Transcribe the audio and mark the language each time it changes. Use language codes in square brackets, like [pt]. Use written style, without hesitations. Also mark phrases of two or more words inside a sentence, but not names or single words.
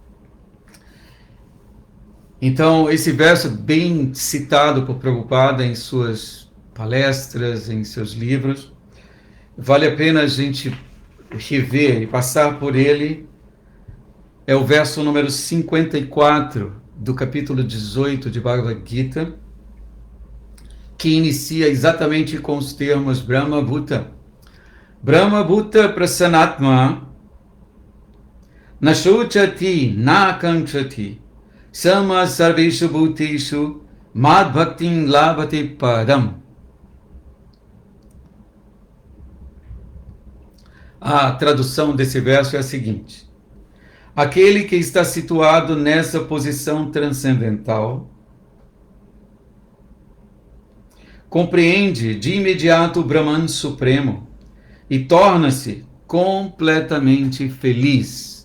[pt] Então, esse verso bem citado por Prabhupada em suas palestras, em seus livros, vale a pena a gente rever e passar por ele. É o verso número 54 do capítulo 18 de Bhagavad Gita, que inicia exatamente com os termos [sa] ब्रह्म भूत. ब्रह्म भूत प्रसन्नात्मा नशोचति नकाङ्क्षति सम सर्वेषु भूतेषु मद् भक्तिं लभते पदम्. [pt] A tradução desse verso é a seguinte: aquele que está situado nessa posição transcendental compreende de imediato o Brahman Supremo e torna-se completamente feliz.